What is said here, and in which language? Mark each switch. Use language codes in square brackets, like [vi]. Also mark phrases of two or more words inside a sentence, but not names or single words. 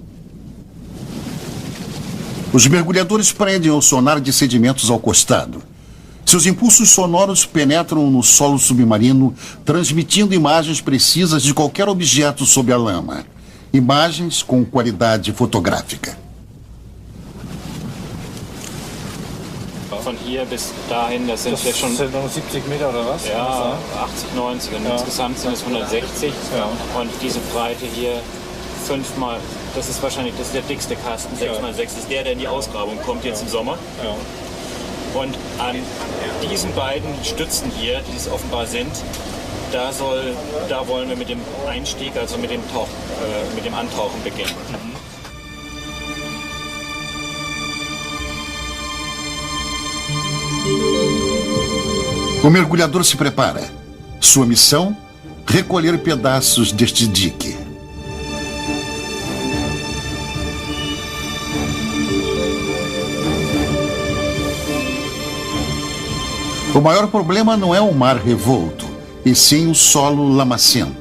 [pt] Os mergulhadores prendem o sonar de sedimentos ao costado. Seus impulsos sonoros penetram no solo submarino, transmitindo imagens precisas de qualquer objeto sob a lama. imagens com qualidade fotográfica. [de] Von hier bis dahin, das sind jetzt schon... Das sind noch 70 Meter oder was? Ja, 80, 90 und insgesamt sind es 160. Ja. Und diese Breite hier 5 mal, das ist wahrscheinlich der dickste Kasten, 6 mal 6 ist der in die Ausgrabung kommt jetzt im Sommer. Ja. Und an diesen beiden Stützen hier, die es offenbar sind, da wollen wir mit dem Einstieg, also mit dem Antauchen beginnen. [pt] O mergulhador se prepara. Sua missão? Recolher pedaços deste dique. O maior problema não é o mar revolto, e sim o solo lamacento.